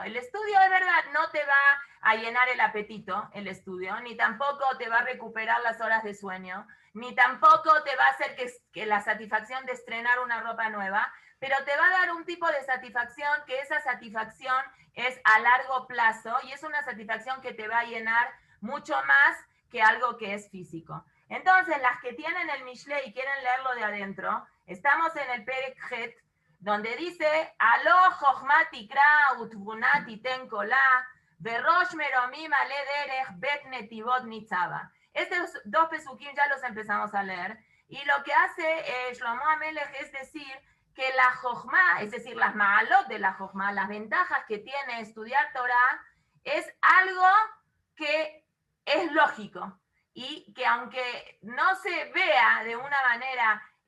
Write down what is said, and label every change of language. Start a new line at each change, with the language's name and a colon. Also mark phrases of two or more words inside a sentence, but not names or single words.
Spanish: El estudio de verdad no te va a llenar el apetito, el estudio, ni tampoco te va a recuperar las horas de sueño, ni tampoco te va a hacer que la satisfacción de estrenar una ropa nueva, pero te va a dar un tipo de satisfacción que esa satisfacción es a largo plazo y es una satisfacción que te va a llenar mucho más que algo que es físico. Entonces, las que tienen el Mishle y quieren leerlo de adentro, estamos en el
Hebrew: פרק ח,
Spanish: donde dice,
Hebrew: הלא חכמה תקרא ותבונה תתן קולה, בראש מרומים עלי דרך בית נתיבות נצבה.
Spanish: Estos dos pesukim ya los empezamos a leer, y lo que hace Shlomo Amelech es decir que la Jochma, es decir, las ma'alot de la Jochma, las ventajas que tiene estudiar Torah, es algo que es lógico y que aunque no se vea de una manera